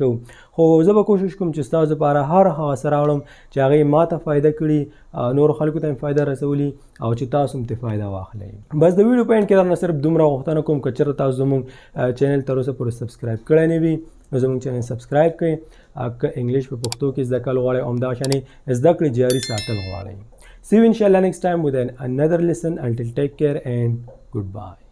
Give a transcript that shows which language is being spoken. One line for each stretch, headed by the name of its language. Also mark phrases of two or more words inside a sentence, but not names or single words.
Pashto: کوو خو زه به کوشش کوم چې ستاسو لپاره هر هغه څه راوړم چې هغې ما ته فایده کړي نورو خلکو ته هم فایده رسولي او چې تاسو هم ترې فایده واخلئ بس د ویډیو په اینډ کې درنه صرف دومره غوښتنه کوم که چېرته تاسو زموږ چینل تر اوسه پورې سبسکرایب کړی نه وي نو زموږ چینل سبسکرایب کړئ که انګلیش په پښتو کې زده کول غواړئ او همدغه شانې زده کړې جاري ساتل غواړئ
English: See you inshallah next time with another lesson. Until take care and goodbye.